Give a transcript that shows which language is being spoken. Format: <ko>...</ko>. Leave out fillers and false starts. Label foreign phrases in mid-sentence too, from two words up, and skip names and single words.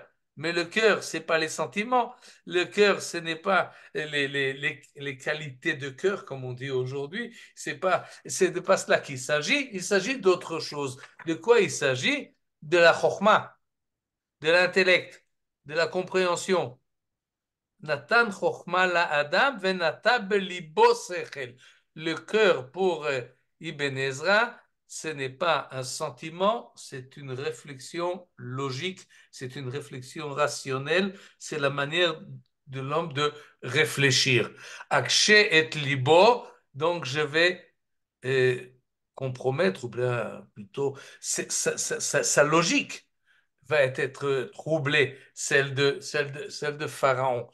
<fr>Mais le cœur, ce n'est pas les sentiments. Le cœur, ce n'est pas les qualités de cœur, comme on dit aujourd'hui. C'est de pas cela qu'il s'agit. Il s'agit d'autre chose. De quoi il s'agit? De la chokma, de l'intellect, de la compréhension.</fr> <he>נתן חכמה לאדם ונתן בלבו שכל.</he> <fr>Le cœur pour Ibn Ezra, ce n'est pas un sentiment, c'est une réflexion logique, c'est une réflexion rationnelle, c'est la manière de l'homme de réfléchir.</fr> <he>אקשה את לבו,</he> <fr>donc je vais euh, compromettre, ou bien plutôt sa logique va être troublée, celle de Pharaon.</fr>